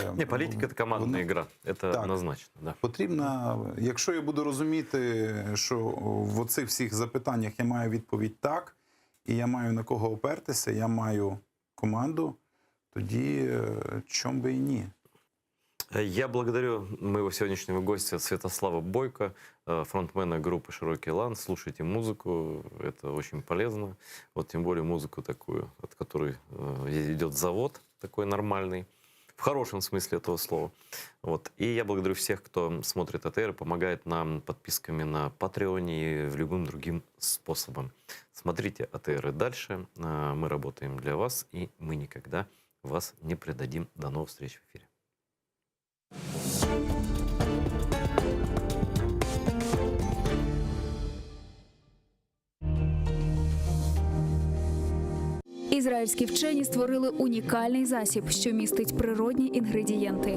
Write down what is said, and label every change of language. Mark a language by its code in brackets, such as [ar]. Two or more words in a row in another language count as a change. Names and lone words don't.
[uk] Не, політика – це командна гра, це однозначно. [ru] Да. [uk] Потрібно, якщо я буду розуміти, що в оцих всіх запитаннях я маю відповідь «так», і я маю на кого опертися, я маю команду, тоді чом би і ні. [ru] Я благодарю моего сегодняшнего гостя Святослава Бойко фронтмена группы «Широкий лан». Слушайте музыку, это очень полезно. Вот тем более музыку такую, от которой идет завод такой нормальный. В хорошем смысле этого слова. Вот. И я благодарю всех, кто смотрит АТР и помогает нам подписками на Патреоне и любым другим способом. Смотрите АТР и дальше. Мы работаем для вас, и мы никогда вас не предадим. До новых встреч в эфире. [uk] Ізраїльські вчені створили унікальний засіб, що містить природні інгредієнти.